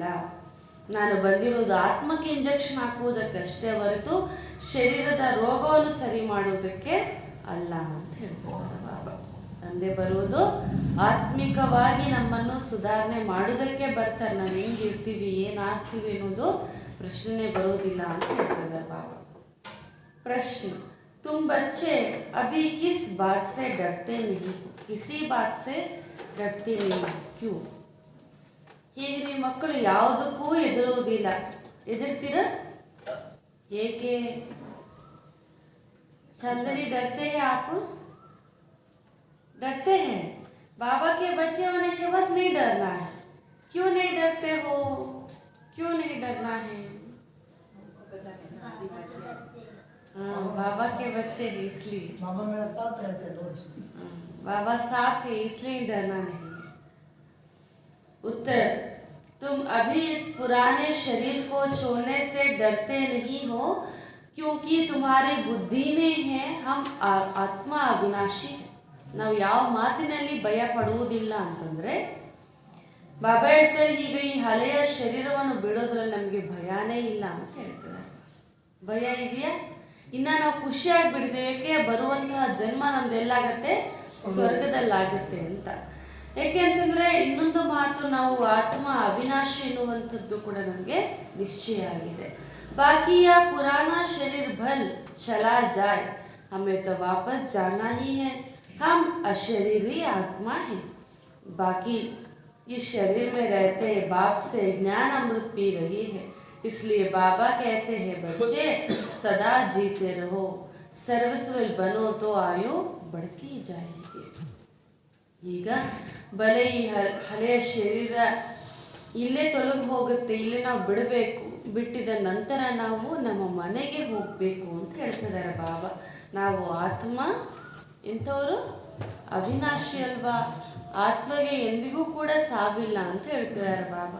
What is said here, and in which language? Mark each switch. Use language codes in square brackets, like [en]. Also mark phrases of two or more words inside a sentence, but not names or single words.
[kn] ನಾನು ಬಂದಿರುವುದು ಆತ್ಮಕ್ಕೆ ಇಂಜೆಕ್ಷನ್ ಹಾಕುವುದಕ್ಕಷ್ಟೇ ಹೊರತು ಶರೀರದ ರೋಗವನ್ನು ಸರಿ ಮಾಡುವುದಕ್ಕೆ ಅಲ್ಲ ಅಂತ ಹೇಳ್ತಾರೆ ಬಾಬಾ. ತಂದೆ ಬರುವುದು ಆತ್ಮಿಕವಾಗಿ ನಮ್ಮನ್ನು ಸುಧಾರಣೆ ಮಾಡೋದಕ್ಕೆ ಬರ್ತಾರೆ, ನಾವು ಹೆಂಗಿರ್ತೀವಿ ಏನಾಗ್ತೀವಿ ಅನ್ನೋದು ಪ್ರಶ್ನೆ ಬರೋದಿಲ್ಲ ಅಂತ ಹೇಳ್ತಾರೆ ಬಾಬಾ. ಪ್ರಶ್ನೆ, [hi] तुम बच्चे अभी किस बात से डरते नहीं, किसी बात से डरते नहीं क्यों? [kn] ಹೀಗೆ ನಿಮ್ಮ ಮಕ್ಕಳು ಯಾವುದಕ್ಕೂ ಹೆದರುವುದಿಲ್ಲ, ಹೆದರ್ತೀರ ಏಕೆ? [hi] चंदनी डरते हैं आप? डरते हैं? बाबा के बच्चे होने के बाद नहीं डरना है, क्यों नहीं डरते हो, क्यों नहीं डरना है? हाँ, बाबा के बच्चे हैं इसलिए, बाबा मेरा साथ रहते हैं रोज। बाबा साथ है इसलिए डरना नहीं है. उत्तर, तुम अभी इस पुराने शरीर को छोड़ने से डरते नहीं हो, क्योंकि तुम्हारी बुद्धि में है हम [kn] ಆತ್ಮ ಅವಿನಾಶಿ. ನಾವು ಯಾವ ಮಾತಿನಲ್ಲಿ ಭಯ ಪಡುವುದಿಲ್ಲ ಅಂತಂದರೆ, ಬಾಬಾ ಹೇಳ್ತಾರೆ ಈಗ ಈ ಹಳೆಯ ಶರೀರವನ್ನು ಬಿಡೋದ್ರಲ್ಲಿ ನಮಗೆ ಭಯನೇ ಇಲ್ಲ ಅಂತ ಹೇಳ್ತಾರೆ. ಭಯ ಇದೆಯಾ? ಇನ್ನು ನಾವು ಖುಷಿಯಾಗಿ ಬಿಡಬೇಕು, ಬರುವಂತಹ ಜನ್ಮ ನಮ್ದೆಲ್ಲಾಗತ್ತೆ ಸ್ವರ್ಗದಲ್ಲಾಗುತ್ತೆ ಅಂತ. ಏಕೆ ಅಂತಂದರೆ ಇನ್ನೊಂದು ಮಾತು, ನಾವು ಆತ್ಮ ಅವಿನಾಶಿ ಎನ್ನುವಂಥದ್ದು ಕೂಡ ನಮಗೆ ನಿಶ್ಚಯ ಆಗಿದೆ. [hi] बाकी यह पुराना शरीर भल चला जाए, हमें तो वापस जाना ही है, हम अशरीरी आत्मा हैं. बाकी इस शरीर में रहते बाप से ज्ञान अमृत पी रही है, इसलिए बाबा कहते हैं बच्चे सदा जीते रहो, सर्वस्वल बनो तो आयु बढ़ती जाएगी. [kn] ಈಗ ಬಲೆ ಈ ಹಳೆಯ ಶರೀರ ಇಲ್ಲೇ ತೊಲಗಿ ಹೋಗುತ್ತೆ, ಇಲ್ಲೇ ನಾವು ಬಿಡಬೇಕು, ಬಿಟ್ಟಿದ ನಂತರ ನಾವು ನಮ್ಮ ಮನೆಗೆ ಹೋಗಬೇಕು ಅಂತ ಹೇಳ್ತಿದ್ದಾರೆ ಬಾಬಾ. ನಾವು ಆತ್ಮ ಇಂಥವರು ಅವಿನಾಶಿ ಅಲ್ವಾ, ಆತ್ಮಗೆ ಎಂದಿಗೂ ಕೂಡ ಸಾವಿಲ್ಲ ಅಂತ ಹೇಳ್ತಿದ್ದಾರೆ ಬಾಬಾ.